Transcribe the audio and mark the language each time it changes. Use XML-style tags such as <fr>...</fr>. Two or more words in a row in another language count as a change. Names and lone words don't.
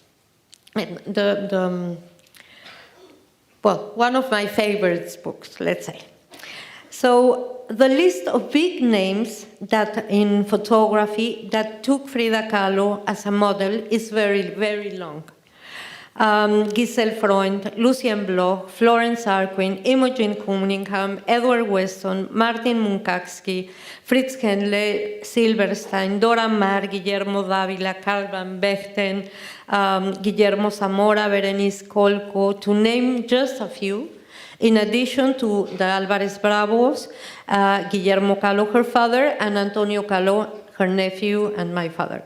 <en>And well, one of my favorite books, let's say. So the list of big names that in photography that took Frida Kahlo as a model is very, very long. Giselle Freund, Lucien Bloch, Florence Arquin, Imogen Cunningham, Edward Weston, Martin Munkacsy, Fritz Henle, Silverstein, Dora Maar, Guillermo Dávila, Carl van Vechten, Guillermo Zamora, Berenice Colco, to name just a few, in addition to the Álvarez Bravos, Guillermo Kahlo, her father, and Antonio Kahlo, her nephew, and my father.</en>